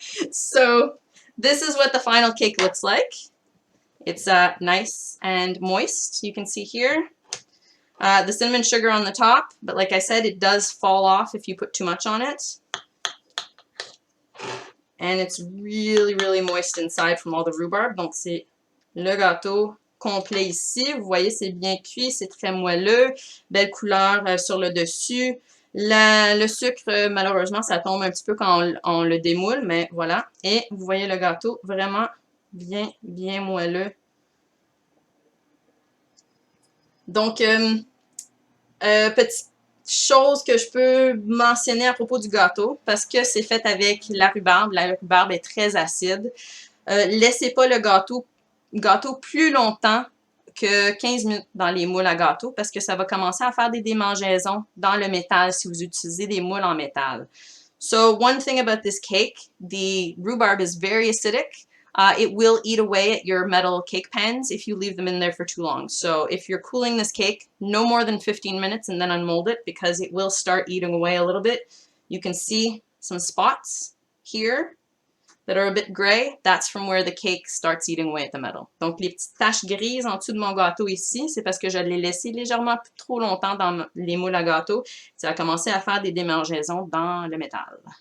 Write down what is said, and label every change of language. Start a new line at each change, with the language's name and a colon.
English: So, this is what the final cake looks like. It's nice and moist. You can see here. The cinnamon sugar on the top, but like I said, it does fall off if you put too much on it. And it's really, really moist inside from all the rhubarb.
French: Donc, c'est le gâteau complet ici. Vous voyez, c'est bien cuit, c'est très moelleux. Belle couleur sur le dessus. Le sucre, malheureusement, ça tombe un petit peu quand on le démoule, mais voilà. Et vous voyez le gâteau vraiment bien, bien moelleux. Donc, petite chose que je peux mentionner à propos du gâteau, parce que c'est fait avec la rhubarbe. La rhubarbe est très acide. Laissez pas le gâteau plus longtemps que 15 minutes dans les moules à gâteau, parce que ça va commencer à faire des démangeaisons dans le métal si vous utilisez des moules en métal.
English: So one thing about this cake, the rhubarb is very acidic. It will eat away at your metal cake pans if you leave them in there for too long. So if you're cooling this cake, no more than 15 minutes and then unmold it, because it will start eating away a little bit. You can see some spots here that are a bit gray. That's from where the cake starts eating away at the metal.
French: Donc les petites taches grises en dessous de mon gâteau ici, c'est parce que je l'ai laissé légèrement trop longtemps dans les moules à gâteau. Ça a commencé à faire des démangeaisons dans le métal.